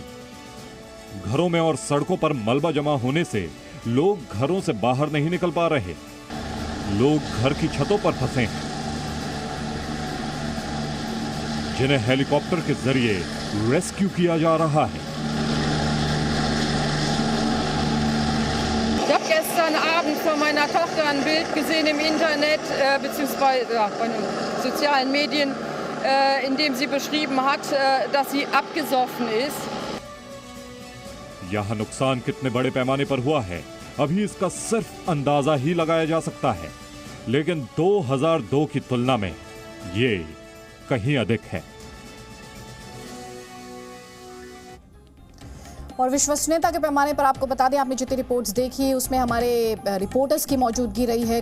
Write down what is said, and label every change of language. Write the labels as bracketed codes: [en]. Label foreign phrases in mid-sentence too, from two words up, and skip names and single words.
[hi] घरों में और सड़कों पर मलबा जमा होने से लोग घरों से बाहर नहीं निकल पा रहे। लोग घर की छतों पर फंसे हैं, जिन्हें हेलीकॉप्टर के जरिए रेस्क्यू किया जा रहा है। [de] Ich habe gestern Abend von meiner Tochter ein Bild gesehen im Internet beziehungsweise bei den sozialen Medien, in dem sie beschrieben hat, dass sie abgesoffen ist. [hi] यहाँ नुकसान कितने बड़े पैमाने पर हुआ है अभी इसका सिर्फ अंदाजा ही लगाया जा सकता है, लेकिन 2002 की तुलना में ये कहीं अधिक है। और विश्वसनीयता के पैमाने पर आपको बता दें, आपने जितनी रिपोर्ट्स देखी उसमें हमारे रिपोर्टर्स की मौजूदगी रही है।